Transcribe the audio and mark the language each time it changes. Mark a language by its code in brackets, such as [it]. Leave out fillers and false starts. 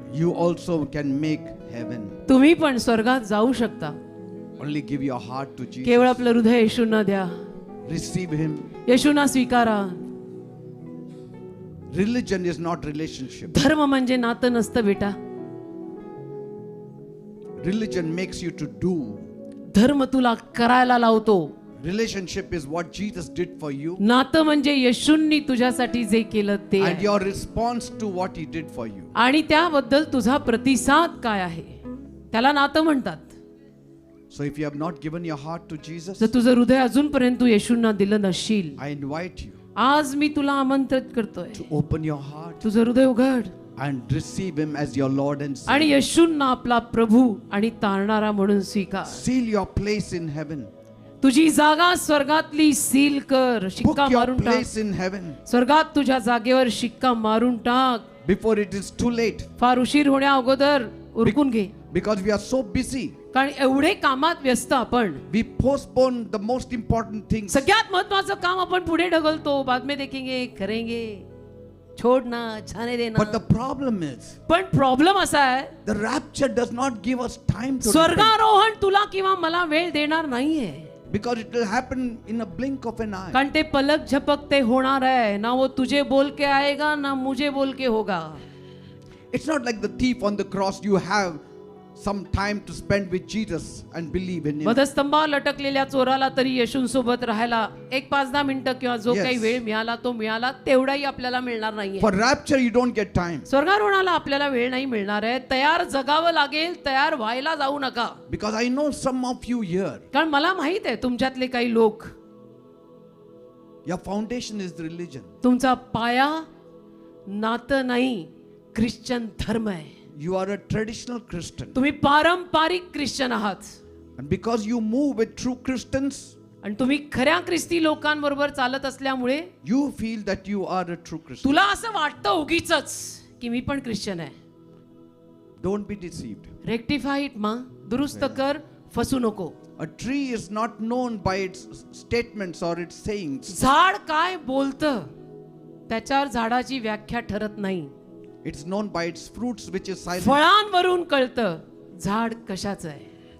[en] You also can make heaven. [mr] तुम्ही पण स्वर्गात जाऊ शकता. [en] Only give your heart to [mr] केवळ [en] Jesus. [mr] आपलं हृदय येशूंना द्या. [en] Receive Him. [mr] येशूंना स्वीकारा. [en] Religion is not relationship. [mr] धर्म म्हणजे नातं नसतं बेटा. [en] Religion makes you to do. [mr] धर्म तुला करायला लावतो. [en] Relationship is what Jesus did for you [mr] नातं म्हणजे येशूंनी तुझ्यासाठी जे केलं ते [en] and [mr] आहे. [en] your response to what He did for you. [mr] आणि त्याबद्दल तुझा प्रतिसाद काय आहे त्याला नातं म्हणतात. [en] So if you have not given your heart to Jesus, [mr] जर तुझं हृदय अजूनपर्यंत तू येशूंना दिलं नशील, [en] I invite you [mr] आज मी तुला आमंत्रित करतोय, [en] to open your heart [mr] तुझं हृदय उघड [en] and receive Him as your Lord and [mr] आणि [en] Savior. [mr] येशूंना आपला प्रभू आणि तारणारा म्हणून स्वीकार. [en] Seal your place in heaven. [mr] तुझी जागा स्वर्गातली सील कर, [en] Book [mr] शिक्का [en] your [mr] मारून टाक. [en] place in heaven [mr] स्वर्गात तुझ्या जागेवर शिक्का मारून टाक. [en] before it is too late. [mr] फार उशीर होण्या अगोदर उरकून घे. [en] Because we are so busy, [mr] कारण एवढे कामात व्यस्त आपण, [en] we postpone the most important things. [mr] सगळ्यात महत्वाचं काम आपण पुढे ढकलतो. [hi] बाद में देखेंगे, करेंगे. छोड ना, जाने दे ना. [en] But the problem is, [mr] पण प्रॉब्लेम असा आहे, [en] the rapture does not give us time to repent, [mr] स्वर्गारोहण तुला किंवा मला वेळ देणार नाहीये. [en] because it will happen in a blink of an eye. [mr] कारण ते [hi] पलक झपकते [mr] होणार आहे ना. [hi] वो तुझे बोल के आएगा ना मुझे बोल के होगा. [en] It's not like the thief on the cross. You have some time to spend with Jesus and believe in him. [mr] वधस्तंभावर लटकलेल्या चोराला तरी येशूंसोबत राहायला 1-5-10 मिनिटं किंवा जो [en] Yes. [mr] काही वेळ मिळाला तो मिळाला, तेवढाही आपल्याला मिळणार नाहीये. [en] For rapture, you don't get time, [mr] स्वर्गारोहणाला आपल्याला वेळ नाही मिळणार आहे. तयार जगावं लागेल, तयार व्हायला जाऊ नका. [en] because I know some of you here, [mr] कारण मला माहित आहे तुमच्यातले काही लोक, [en] your foundation is the religion. [mr] तुमचा पाया नातं नाही, ख्रिश्चन धर्म आहे. [en] You are a traditional Christian. [mr] तुम्ही पारंपरिक ख्रिश्चन आहात. [en] And because you move with true Christians, [mr] आणि तुम्ही खऱ्या ख्रिस्ती लोकांबरोबर चालत असल्यामुळे [en] you feel that you are a true Christian. [mr] तुला असं वाटतं उगीचच की मी पण ख्रिश्चन आहे. [en] Don't be deceived. Rectify it [mr] मा, दुरुस्त कर, फसू नको. [en] A tree is not known by its statements or its sayings. [mr] झाड काय बोलतं त्याच्यावर झाडाची व्याख्या ठरत नाही. [en] It's known by its fruits, which is silent. [mr] फळांवरून कळतं झाड कशाचं आहे.